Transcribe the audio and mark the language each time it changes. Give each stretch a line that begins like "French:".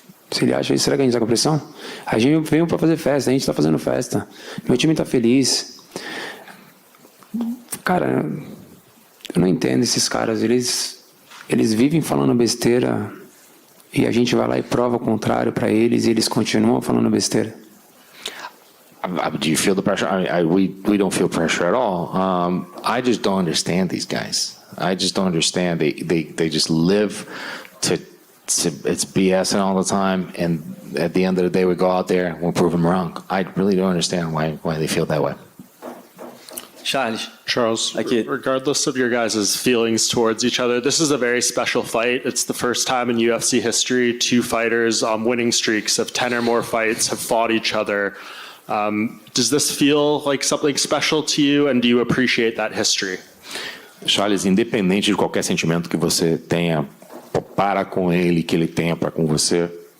Portuguese: Se ele acha isso, será que a gente está com pressão? A gente veio para fazer festa, a gente está fazendo festa. Meu time está feliz. Cara, eu não entendo esses caras. Eles vivem falando besteira e a gente vai lá e prova o contrário para eles e eles continuam falando besteira.
English: Do you feel the pressure? We don't feel pressure at all. I just don't understand these guys. I just don't understand. They just live to it's BSing all the time, and at the end of the day, we go out there and we'll prove them wrong. I really don't understand why they feel that way. Charles, regardless of your guys' feelings towards each other, this is a very special fight. It's the first time in UFC history 2 fighters on winning streaks of 10 or more fights have fought each other. Does this feel like something special to you, and do you appreciate that history?
Portuguese: Charles, independente de qualquer sentimento que você tenha para com ele, que ele tenha para com você,